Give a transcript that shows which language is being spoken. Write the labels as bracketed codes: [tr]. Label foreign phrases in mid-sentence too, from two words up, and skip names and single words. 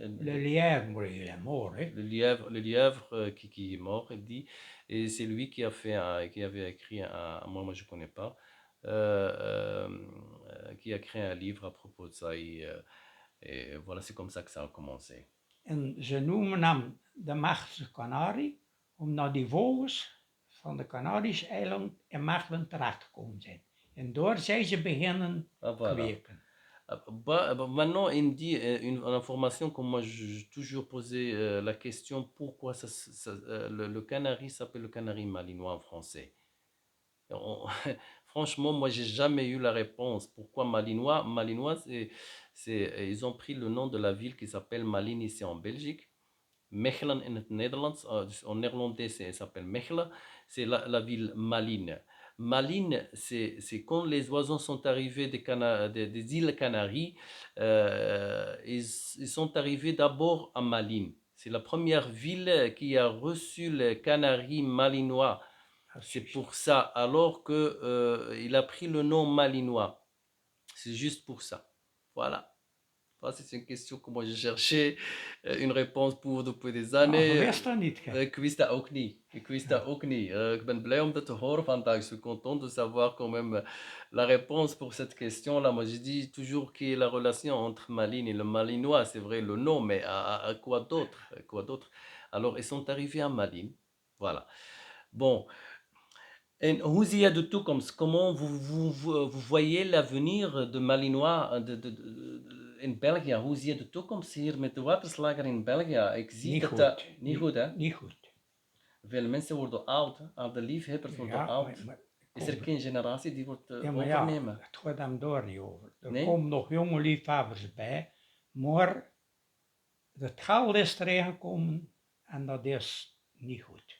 [fr] Le lièvre, il est mort, hein. le lièvre qui est mort, il dit, et c'est lui qui a qui avait écrit moi je connais pas, qui a créé un livre à propos de ça et voilà, c'est comme ça que ça a commencé. [nl] En ze noemen hem de Mechelse Kanarie, omdat die vogels van de Canarische eiland in Mechelen terechtgekomen zijn. En door zijn ze beginnen [fr] Ah, voilà. [nl] kweken. [fr] Maintenant, il me dit une information que moi j'ai toujours posé la question pourquoi le canari s'appelle le canari malinois en français. On- Franchement, moi, j'ai jamais eu la réponse. Pourquoi Malinois? Malinois, ils ont pris le nom de la ville qui s'appelle Malines ici en Belgique. [nl] Mechelen in het Nederlands, dus [fr] en néerlandais, ça s'appelle Mechelen. C'est la ville Malines. Malines, c'est quand les oiseaux sont arrivés des îles Canaries, ils sont arrivés d'abord à Malines. C'est la première ville qui a reçu le canari malinois. C'est pour ça, alors que il a pris le nom malinois. C'est juste pour ça. Voilà. Ça, c'est une question que moi j'ai cherché une réponse pour depuis des [nl] Ja, je [fr] années. [nl] wist dat niet, hè. Ik wist dat ook niet. Ik wist dat ook niet. Ik ben blij om dat te horen vandaag. [fr] Je suis content de savoir quand même la réponse pour cette question-là. Moi, je dis toujours qu'il y a la relation entre Malines et le Malinois. C'est vrai le nom, mais à quoi d'autre? À quoi d'autre? Alors, ils sont arrivés à Malines. Voilà. Bon, [nl] en hoe zie je de toekomst? [fr] Comment vous voyez l'avenir de Malinois [nl] in België? Hoe zie je de toekomst hier met de waterslager in België? Ik zie Niet dat goed. dat niet goed, hè? Niet goed. Veel mensen worden oud, hè? Al de liefhebbers worden Ja, oud. maar Is er geen generatie die wordt ja, maar ja, overnemen? het gaat hem daar niet over. Er Nee? komen nog jonge liefhebbers bij, maar het geld is erin gekomen en dat is niet goed.